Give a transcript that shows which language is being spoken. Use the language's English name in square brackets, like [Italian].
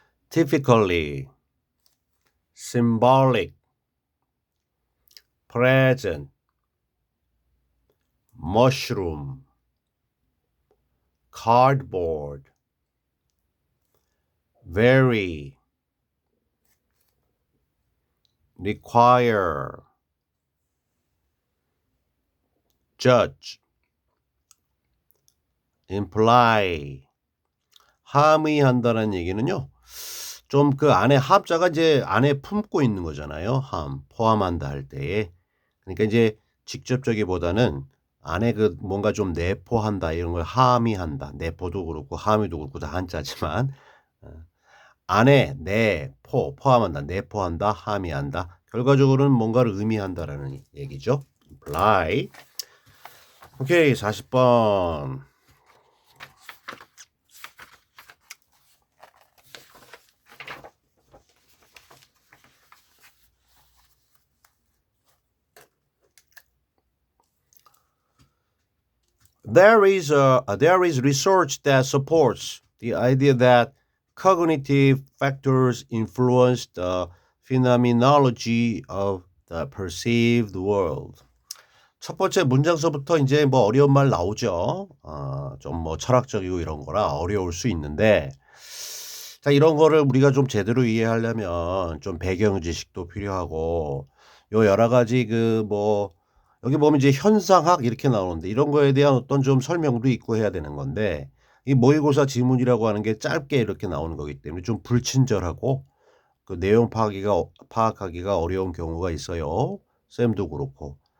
[English] typically, symbolic, present, mushroom, cardboard, very, require, judge, imply. [Korean] 함의한다는 얘기는요. 좀 그 안에 함자가 이제 안에 품고 있는 거잖아요. 포함한다 할 때에. 그러니까 이제 직접적이보다는 안에 그 뭔가 좀 내포한다 이런 걸 함의한다. 내포도 그렇고 함의도 그렇고 다 한자지만 안에 포함한다. 내포한다. 함의한다. 결과적으로는 뭔가를 의미한다라는 얘기죠. imply. 오케이. 40번. [English] There is research that supports the idea that cognitive factors influence the phenomenology of the perceived world. [Korean] 첫 번째 문장서부터 이제 뭐 어려운 말 나오죠. 좀 뭐 철학적이고 이런 거라 어려울 수 있는데, 자, 이런 거를 우리가 좀 제대로 이해하려면 좀 배경 지식도 필요하고, 요 여러 가지 여기 보면 이제 현상학 이렇게 나오는데 이런 거에 대한 어떤 좀 설명도 있고 해야 되는 건데, 이 모의고사 지문이라고 하는 게 짧게 이렇게 나오는 거기 때문에 좀 불친절하고 그 내용 파악하기가 어려운 경우가 있어요. 쌤도 그렇고.